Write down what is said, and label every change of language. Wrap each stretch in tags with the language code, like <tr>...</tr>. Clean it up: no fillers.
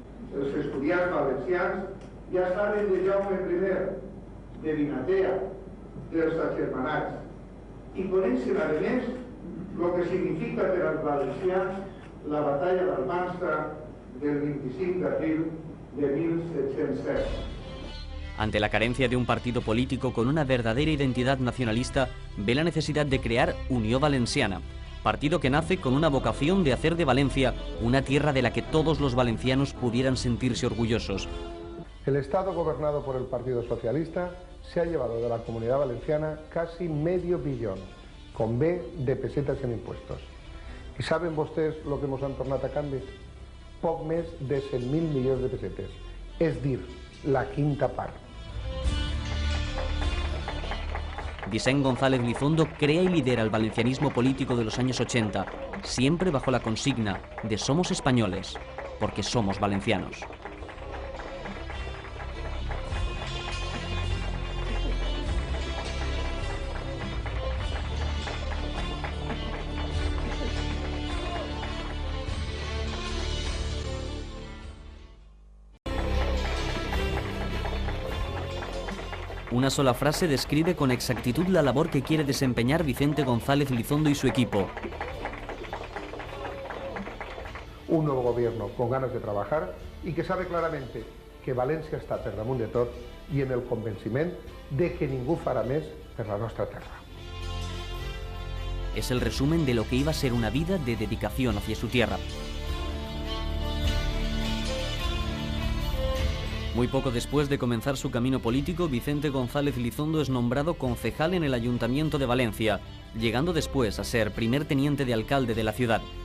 <ca>Els estudiants valencians ja saben de Jaume I, de Vinatea, dels agermanats, i coneixen a més el que significa per als valencians la batalla d'Almansa del 25 d'abril de 1707.</ca> <es>Ante la carencia de un partido político con una verdadera identidad nacionalista, ve la necesidad de crear Unió Valenciana, partido que nace con una vocación de hacer de Valencia una tierra de la que todos los valencianos pudieran sentirse orgullosos. El Estado gobernado por el Partido Socialista se ha llevado de la Comunidad Valenciana casi medio billón, con B, de pesetas en impuestos.</es> <ca>¿Y saben vostès lo que ens han tornat a canvi? Poc més de 100.000 milions de pesetes, és dir, la quinta part.</ca> <es>Vicent González Lizondo crea y lidera el valencianismo político de los años 80, siempre bajo la consigna de somos españoles, porque somos valencianos. Una sola frase describe con exactitud la labor que quiere desempeñar Vicente González Lizondo y su equipo. Un nuevo gobierno con ganas de trabajar y que sabe claramente que</es> <ca>València està per damunt de tot i en el convenciment de que ningú farà més per la nostra terra.</ca> <es>Es el resumen de lo que iba a ser una vida de dedicación hacia su tierra. Muy poco después de comenzar su camino político, Vicente González Lizondo es nombrado concejal en el Ayuntamiento de Valencia, llegando después a ser primer teniente de alcalde de la ciudad.</es>